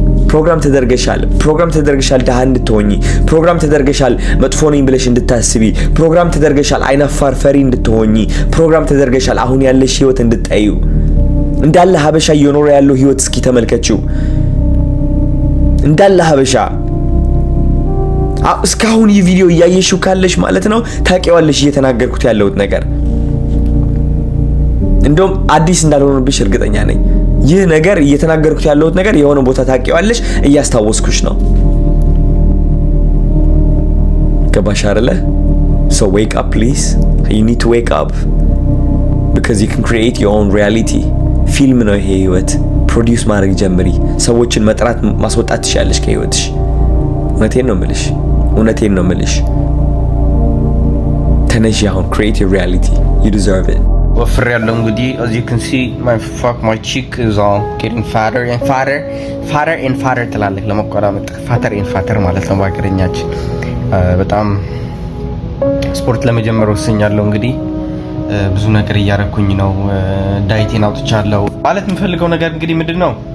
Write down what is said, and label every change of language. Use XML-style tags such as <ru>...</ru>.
<am>ፕሮግራም ተደርገሻል ደሃ እንድትሆኚ። ፕሮግራም ተደርገሻል መጥፎ ነኝ ብለሽ እንድታስቢ። ፕሮግራም ተደርገሻል አይናፋር ፈሪ እንድትሆኚ። ፕሮግራም ተደርገሻል አሁን ያለሽ ህይወት እንድትጠዩ። እንዳለ ሀበሻ እየኖረ ያለው ህይወት እስኪ ተመልከቺው። እንዳለ ሀበሻ እስካሁን ይህ ቪዲዮ እያየሽው ካለሽ ማለት ነው ታውቂዋለሽ እየተናገርኩት ያለውት ነገር። እንደውም አዲስ እንዳልሆነብሽ እርግጠኛ ነኝ። ይህ ነገር እየተናገርኩት ያለውት ነገር የሆነ ቦታ ታውቂዋለሽ፣ እያስታወስኩሽ ነው። ገባሽ አይደለ?</am> <en>so wake up please. you need to wake up because you can create your own reality.</en> <am>ፊልም ነው ይሄ ህይወት። ፕሮዲዩስ ማድረግ ጀምሪ። ሰዎችን መጥራት ማስወጣት ትችያለሽ ከህይወትሽ። እውነቴን ነው የምልሽ። ተነሺ አሁን</am> <en>create your reality. you deserve it.</en> <am>ወፍር ያለው እንግዲህ</am> <en>as you can see my cheek is all getting fatter and fatter</en> <am>ትላለች ለመቆራመጥ fatter ማለት ነው በአገረኛችን። በጣም ስፖርት ለመጀመር ወስኛለሁ። እንግዲህ ብዙ ነገር እያረኩኝ ነው። ዳይቴን አውጥቻለሁ። ማለት የምፈልገው ነገር እንግዲህ ምንድነው</am>